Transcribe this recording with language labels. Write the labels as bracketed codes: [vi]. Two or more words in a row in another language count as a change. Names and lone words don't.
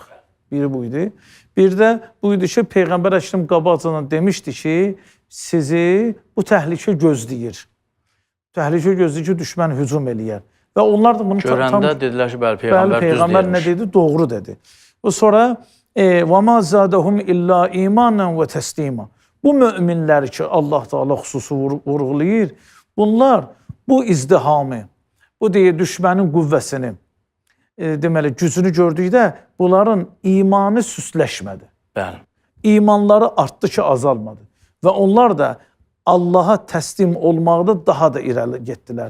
[az] Biri bu idi. Bir də bu idi ki, Peyğəmbər Əkrəm qabaqcadan demişdi ki, sizi bu təhlükə gözləyir. Təhlükə gözləyir ki, düşmən hücum eləyər. Və onlar da bunu görəndə dedilər ki, bəli, Peyğəmbər düz Peyğəmbər nə dedi? Doğru dedi. Bu sonra [ar] وَمَا زَادَهُمْ إِلَّا إِيمَانًا وَتَسْلِيمًا. [az] Bu möminləri ki, Allah Teala xüsusi vurğulayır, bunlar bu izdihamı, bu deyə düşmənin qüvvəsini, deməli, gücünü gördükdə bunların imanı süsləşmədi. Bəli. İmanları artdı ki, azalmadı. Və onlar da Allaha təslim olmaqda daha da irəli getdilər.